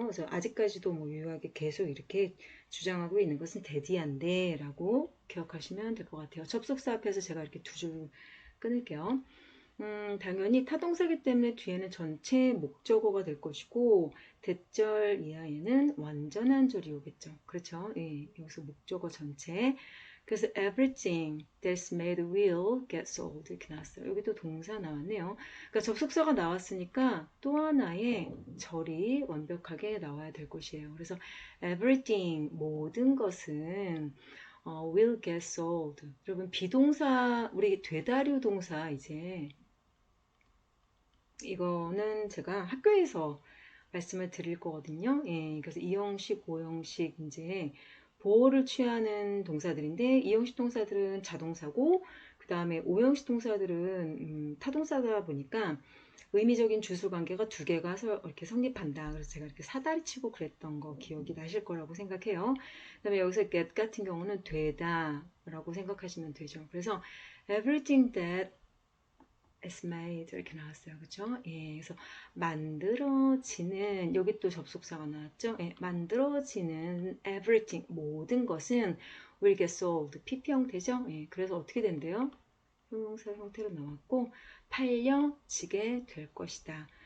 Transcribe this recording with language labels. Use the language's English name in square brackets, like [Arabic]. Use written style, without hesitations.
[Korean] 그래서 아직까지도 뭐 유효하게 계속 이렇게 주장하고 있는 것은 대디한데 라고 기억하시면 될 것 같아요. 접속사 앞에서 제가 이렇게 두 줄 끊을게요. 당연히 타동사기 때문에 뒤에는 전체 목적어가 될 것이고 대절 이하에는 완전한 절이 오겠죠. 그렇죠? 예, 여기서 목적어 전체. 그래서 [English] everything that's made will get sold [Korean] 이렇게 나왔어요. 여기도 동사 나왔네요. 그러니까 접속사가 나왔으니까 또 하나의 절이 완벽하게 나와야 될 것이에요. 그래서 [English] everything [Korean] 모든 것은 [English] will get sold. [Korean] 여러분 비동사 우리 되다류 동사 이제 이거는 제가 학교에서 말씀을 드릴 거거든요. 예, 그래서 이형식, 오형식 이제 보호를 취하는 동사들인데 이형식 동사들은 자동사고 그 다음에 오형식 동사들은 타동사다 보니까 의미적인 주술 관계가 두 개가 이렇게 성립한다. 그래서 제가 이렇게 사다리 치고 그랬던 거 기억이 나실 거라고 생각해요. 그 다음에 여기서 get 같은 경우는 되다 라고 생각하시면 되죠. 그래서 [English] everything that is made [Korean] 이렇게 나왔어요. 그죠? 예, 그래서 만들어지는 여기 또 접속사가 나왔죠? 예, 만들어지는 [English] everything [Korean] 모든 것은 [English] will get sold [Korean] PP 형태죠? 예, 그래서 어떻게 된대요? 형용사 형태로 나왔고 팔려지게 될 것이다.